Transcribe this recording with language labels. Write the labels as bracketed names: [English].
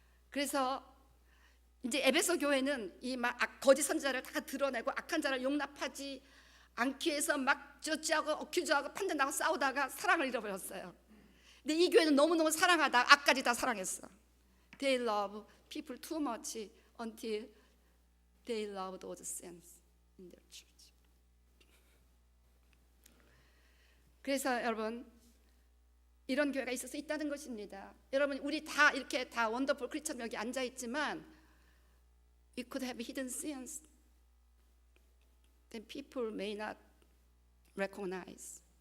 [Korean] 그래서 이제 에베소 교회는 이 거짓 선지자를 다 드러내고 악한 자를 용납하지 않기 위해서 막 저지하고 어큐즈하고 판단하고 싸우다가 사랑을 잃어버렸어요. 근데 이 교회는 너무너무 사랑하다 악까지 다 사랑했어. [English] They love people too much until they love those sins in their church. [Korean] 그래서 여러분 이런 교회가 있을 수 있다는 것입니다. 여러분 우리 다 이렇게 다 원더풀 크리스천 여기 앉아 있지만 [English] we could have hidden sins that people may not recognize.